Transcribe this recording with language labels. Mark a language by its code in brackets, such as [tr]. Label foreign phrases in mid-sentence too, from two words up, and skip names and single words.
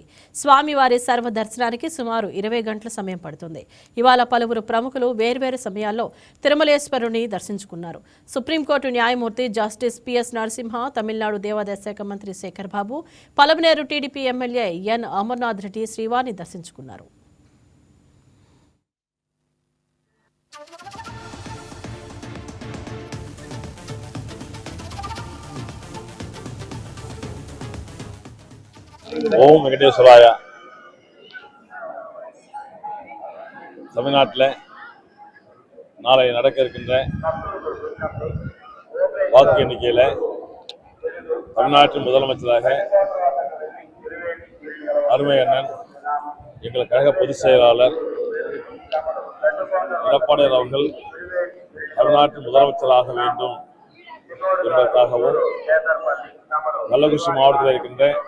[te] స్వామివారి సర్వదర్శనానికి సుమారు 20 గంటల సమయం పడుతుంది. ఇవాళ పలువురు ప్రముఖులు వేర్వేరు సమయాల్లో తిరుమలేశ్వరుని దర్శించుకున్నారు. సుప్రీంకోర్టు న్యాయమూర్తి జస్టిస్ పిఎస్ నరసింహ, తమిళనాడు దేవాదాయ శాఖ మంత్రి శేఖర్ బాబు, పలమనేరు టీడీపీ ఎమ్మెల్యే ఎన్ అమర్నాథ్ రెడ్డి శ్రీవారిని దర్శించుకున్నారు. [sa] ॐ वेङ्कटेश्वराय. [ta] தமிழ்நாட்டில் நாளை நடக்க இருக்கின்ற வாக்கு எண்ணிக்கையில் தமிழ்நாட்டின் முதலமைச்சராக அருமை அண்ணன் எங்கள் கழக பொதுச் செயலாளர் எடப்பாடியார் அவர்கள் தமிழ்நாட்டின் முதலமைச்சராக வேண்டும் என்பதற்காகவும் கள்ளக்குறிச்சி மாவட்டத்தில் இருக்கின்ற